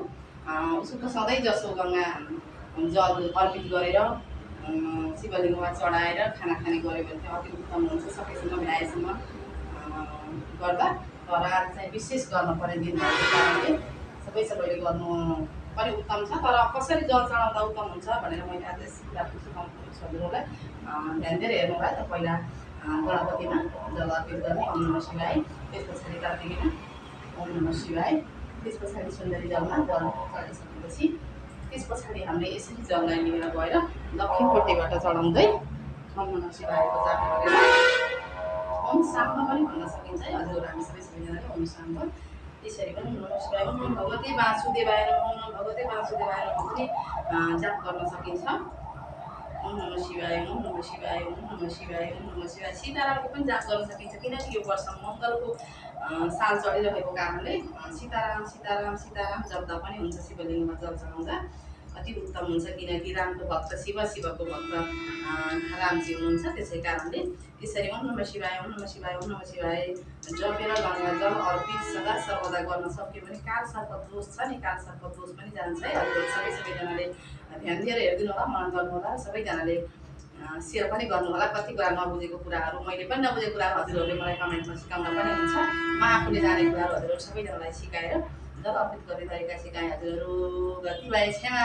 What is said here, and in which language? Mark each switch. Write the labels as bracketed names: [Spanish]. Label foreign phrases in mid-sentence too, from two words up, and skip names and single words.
[Nepali] उसको त सधैँ जसो गङ्गा जल अर्पित गरेर शिवलिङ्गमा चढाएर खाना खाने गऱ्यो भने चाहिँ अति उत्तम हुन्छ, सबैसँग भ्याएसम्म गर्दा। तर आज चाहिँ विशेष गर्नुपर्ने दिन भएको कारणले सबैले गर्नु पनि उत्तम छ। तर कसरी जल चढाउँदा उत्तम हुन्छ भनेर मैले आज यस कुरा सिकाउनु हजुरहरूलाई ध्यान दिएर हेर्नु भयो त। पहिला गणपतिमा जल अर्पित गर्ने [Sanskrit] ओम नमः शिवाय, [Nepali] त्यस पछाडि कार्तिकेमा [Sanskrit] ओम नमः शिवाय, [Nepali] त्यस पछाडि सुन्दरी जलमा जल चढाइसकेपछि त्यस पछाडि हामीले यसरी जललाई लिएर गएर दक्षिणपट्टिबाट चढाउँदै [Sanskrit] ओम नमः शिवायको [Nepali] जाप गरेर [Sanskrit] ओम शान्त [Nepali] पनि भन्न सकिन्छ है हजुर। हामी सबैजनाले [Sanskrit] ओम शान्त [Nepali] त्यसरी पनि [Sanskrit] ओम नमः शिवाय, ओम भगवती वासुदेवाय नमः, ओम भगवती वासुदेवाय नमः [Nepali] पनि जाप गर्न सकिन्छ। [Sanskrit] ओम नमः शिवाय, ओम नमः शिवाय, ओम नमः शिवाय, ओम नमः शिवाय। [Nepali] सीतारामको पनि जाप गर्न सकिन्छ, किनकि यो वर्ष मङ्गलको साल चढिरहेको कारणले सीताराम सीताराम सीताराम जप्दा पनि हुन्छ। शिवलिङ्गमा जल चढाउँदा अति उत्तम हुन्छ, किनकि रामको भक्त शिव, शिवको भक्त रामजी हुनुहुन्छ। त्यसै कारणले यसरी [Sanskrit] ओम नमः शिवाय, ओम नमः शिवाय, ओम नमः शिवाय [Nepali] जपेर गङ्गा जल अर्पित सदा सर्वदा गर्न सक्यो भने काल सर्प दोष छ नि, काल सर्प दोष पनि जान्छ है हजुर। सबैजनाले ध्यान दिएर हेरिदिनु होला, मनन गर्नु होला, सबैजनाले सेयर पनि गर्नु होला। कति कुरा नबुझेको कुराहरू, मैले पनि नबुझेको कुराहरू हजुरहरूले मलाई कमेन्टमा सिकाउँदा पनि हुन्छ। म आफूले जानेको कुराहरू हजुरहरू सबैजनालाई सिकाएर जल अर्पित गर्ने तरिका सिकाएँ हजुरहरू।